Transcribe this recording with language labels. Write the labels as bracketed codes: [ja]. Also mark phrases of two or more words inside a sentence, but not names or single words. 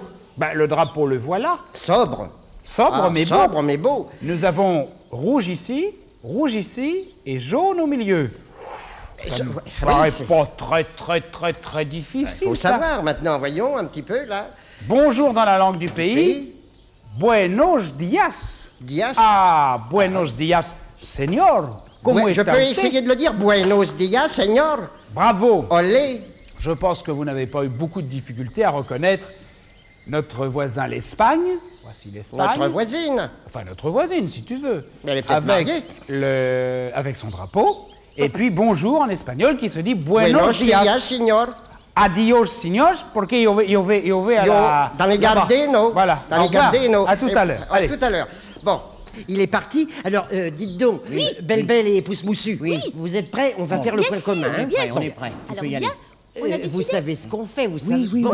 [fr] Bah, le drapeau, le voilà. Sobre. Sobre, Ah, mais beau. sobre, mais beau. Nous avons rouge ici et jaune au milieu. Ça me oui, paraît c'est- pas très difficile. Faut ça. savoir maintenant, voyons un petit peu là. Bonjour dans la langue du pays. Et [es] Buenos días. Dias. Ah, buenos días, señor. [fr] Comment Ouais, je [es] está [fr] peux [es] usted? [fr] essayer de le dire. [es] Buenos días, señor. [fr] Bravo. Olé. Je pense que vous n'avez pas eu beaucoup de difficultés à reconnaître notre voisin l'Espagne. Voici l'Espagne. Notre voisine. Enfin, notre voisine, si tu veux. Mais elle est peut-être mariée. avec son drapeau. Et puis bonjour en espagnol qui se dit buenos [es] Buenos días. días, señor. Adios, señores, porque yo vais [fr] à la... Dans les là-bas. Gardeno. Voilà. Dans Au les revoir. Gardeno. À tout à l'heure. À Allez. tout à l'heure. Bon. Il est parti. Alors, dites donc, Belle et Pousse Moussu, vous êtes prêts? On va faire le Bien point sûr, commun. hein? bien Ouais, sûr. on est prêts. On Alors peut y bien, aller. on a Vous décidé. savez ce qu'on fait, vous savez. oui,